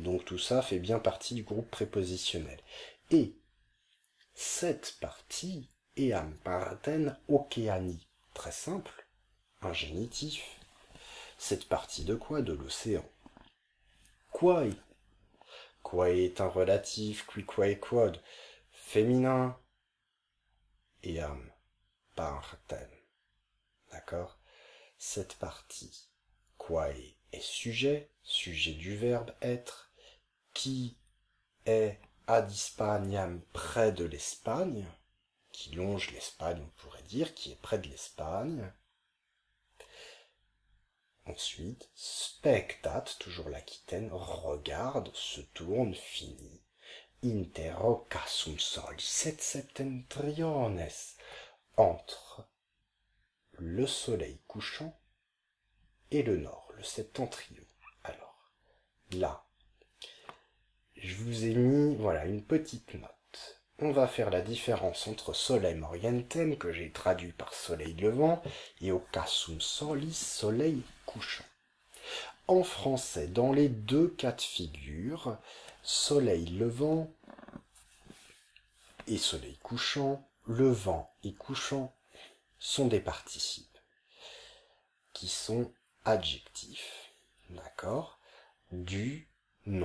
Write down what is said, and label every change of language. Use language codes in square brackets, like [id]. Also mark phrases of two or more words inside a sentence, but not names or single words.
[fr] Donc tout ça fait bien partie du groupe prépositionnel. Et cette partie est [la] Am Partem Océanie. [fr] Très simple. Un génitif. Cette partie de quoi? De l'océan. Quae. Quae est un relatif, [la] qui quae quod, [fr] féminin, et [la] am partem. [fr] D'accord? Cette partie quae est sujet, sujet du verbe être, qui est [la] ad Hispaniam [fr] près de l'Espagne, qui longe l'Espagne, on pourrait dire, qui est près de l'Espagne. Ensuite, spectat, toujours l'Aquitaine, regarde, se tourne, finit. [la] Inter occasum solis et septentriones, [fr] entre le soleil couchant et le nord, le septentrion. Alors, là, je vous ai mis, voilà, une petite note. On va faire la différence entre [la] solem orientem, [fr] que j'ai traduit par soleil levant, [la] et occasum solis, [fr] soleil couchant. En français, dans les deux cas de figure, soleil levant et soleil couchant, levant et couchant sont des participes qui sont adjectifs, d'accord, du nom.